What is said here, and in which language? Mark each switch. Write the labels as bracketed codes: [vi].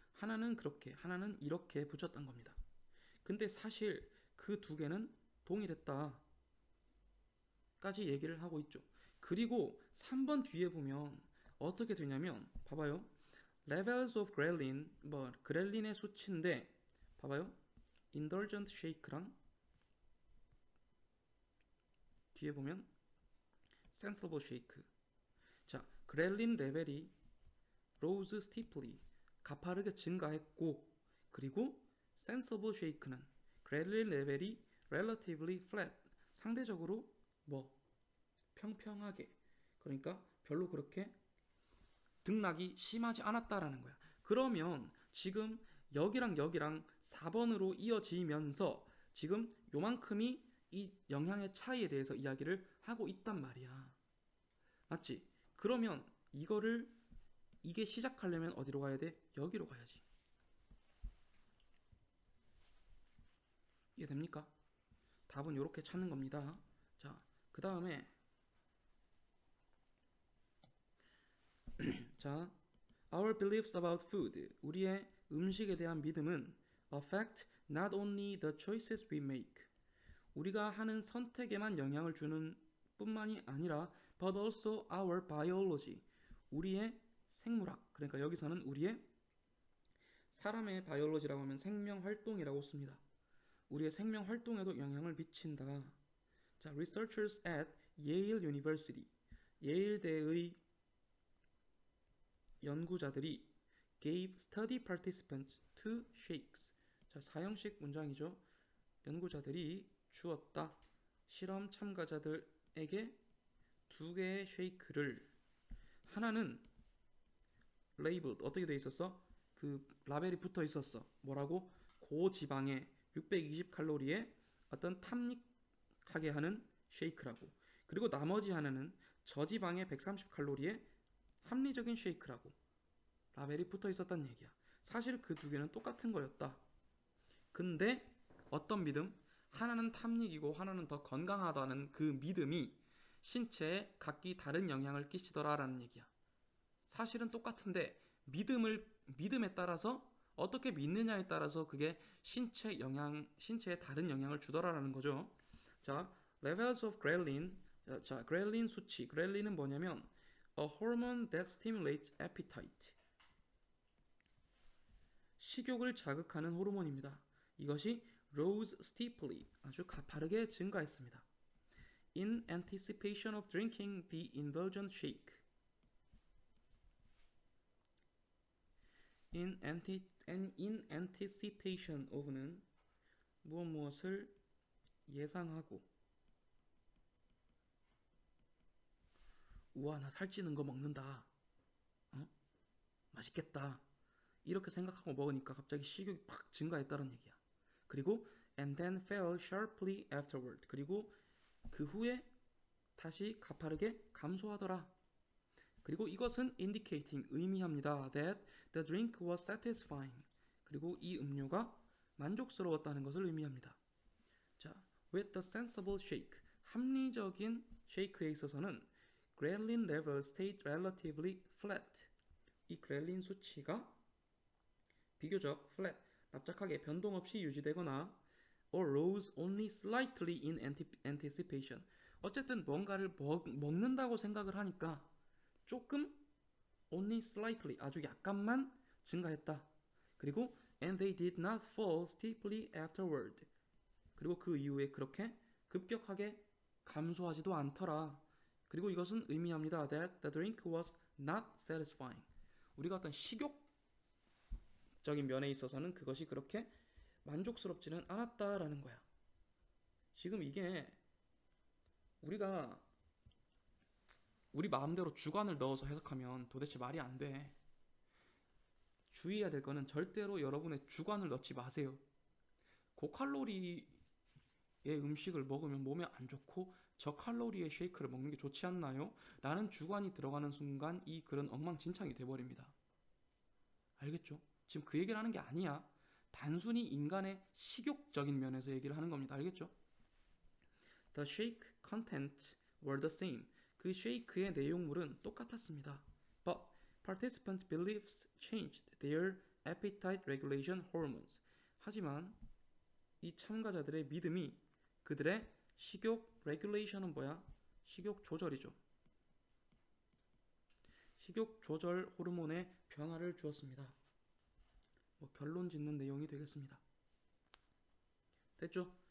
[ko] 하나는 그렇게, 하나는 이렇게 붙였던 겁니다. 근데 사실 그 두 개는 동일했다 까지 얘기를 하고 있죠. 그리고 3번 뒤에 보면 어떻게 되냐면 봐봐요. [en] levels of ghrelin, [ko] 뭐 그렐린의 수치인데 봐봐요. [en] indulgent shake랑 [ko] 뒤에 보면 [en] sensible shake. [ko] 자, 그렐린 레벨이 [en] rose steeply [ko] 가파르게 증가했고 그리고 sensible shake는 그렐린 레벨이 [en] relatively flat [ko] 상대적으로 뭐 평평하게 그러니까 별로 그렇게 등락이 심하지 않았다라는 거야. 그러면 지금 여기랑 여기랑 4번으로 이어지면서 지금 요만큼이 이 영향의 차이에 대해서 이야기를 하고 있단 말이야. 맞지? 그러면 이게 시작하려면 어디로 가야 돼? 여기로 가야지. 이해됩니까? 답은 이렇게 찾는 겁니다. 자, 그 다음에 자, [en] our beliefs about food. [ko] 우리의 음식에 대한 믿음은 [en] affect not only the choices we make. [ko] 우리가 하는 선택에만 영향을 주는 뿐만이 아니라 [en] but also our biology. [ko] 우리의 생물학. 그러니까 여기서는 우리의 사람의 바이올로지라고 하면 생명 활동이라고 씁니다. 우리의 생명 활동에도 영향을 미친다. [en] 자, researchers at Yale University. [ko] 예일대의 연구자들이 [en] gave study participants two shakes. [ko] 자, 사형식 문장이죠. 연구자들이 주었다. 실험 참가자들에게 두 개의 쉐이크를 하나는 labeled 어떻게 돼 있었어? 그 라벨이 붙어 있었어. 뭐라고? 고지방에 620칼로리의 어떤 탐닉하게 하는 쉐이크라고. 그리고 나머지 하나는 저지방에 130칼로리의 합리적인 쉐이크라고 라벨이 붙어 있었단 얘기야. 사실 그 두 개는 똑같은 거였다. 근데 어떤 믿음? 하나는 탐닉이고 하나는 더 건강하다는 그 믿음이 신체에 각기 다른 영향을 끼치더라라는 얘기야. 사실은 똑같은데 믿음에 따라서 어떻게 믿느냐에 따라서 그게 신체에 다른 영향을 주더라라는 거죠. 자, [en] levels of ghrelin. [ko] 자, 그렐린 수치. 그렐린은 뭐냐면 [en] a hormone that stimulates appetite. [ko] 식욕을 자극하는 호르몬입니다. 이것이 [en] rose steeply, [ko] 아주 가파르게 증가했습니다. [en] In anticipation of drinking the indulgent shake. In anticipation of [ko] 는 무엇을 예상하고, 우와 나 살찌는 거 먹는다, 어? 맛있겠다, 이렇게 생각하고 먹으니까 갑자기 식욕이 팍 증가했다는 얘기야. 그리고 [en] and then fell sharply afterward. [ko] 그리고 그 후에 다시 가파르게 감소하더라. 그리고 이것은 indicating, 의미합니다. [en] that the drink was satisfying. [ko] 그리고 이 음료가 만족스러웠다는 것을 의미합니다. [en] 자, with the sensible shake, [ko] 합리적인 쉐이크에 있어서는 [en] ghrelin level stayed relatively flat. [ko] 이 그렐린 수치가 비교적 flat, 납작하게 변동 없이 유지되거나 [en] or rose only slightly in anticipation. [ko] 어쨌든 뭔가를 먹는다고 생각을 하니까 조금 [en] only slightly, [ko] 아주 약간만 증가했다. 그리고 [en] and they did not fall steeply afterward. [ko] 그리고 그 이후에 그렇게 급격하게 감소하지도 않더라. 그리고 이것은 의미합니다. [en] that the drink was not satisfying. [ko] 우리가 어떤 식욕적인 면에 있어서는 그것이 그렇게 만족스럽지는 않았다라는 거야. 지금 이게 우리가 우리 마음대로 주관을 넣어서 해석하면 도대체 말이 안 돼. 주의해야 될 거는 절대로 여러분의 주관을 넣지 마세요. 고칼로리의 음식을 먹으면 몸에 안 좋고 저칼로리의 쉐이크를 먹는 게 좋지 않나요? 라는 주관이 들어가는 순간 이 글은 엉망진창이 돼버립니다. 알겠죠? 지금 그 얘기를 하는 게 아니야. 단순히 인간의 식욕적인 면에서 얘기를 하는 겁니다. 알겠죠? [en] The shake content were the same. [ko] 그 쉐이크의 내용물은 똑같았습니다. [en] But participants' beliefs changed their appetite regulation hormones. [ko] 하지만 이 참가자들의 믿음이 그들의 식욕 regulation은 뭐야? 식욕 조절이죠. 식욕 조절 호르몬의 변화를 주었습니다. 결론 짓는 내용이 되겠습니다. 됐죠?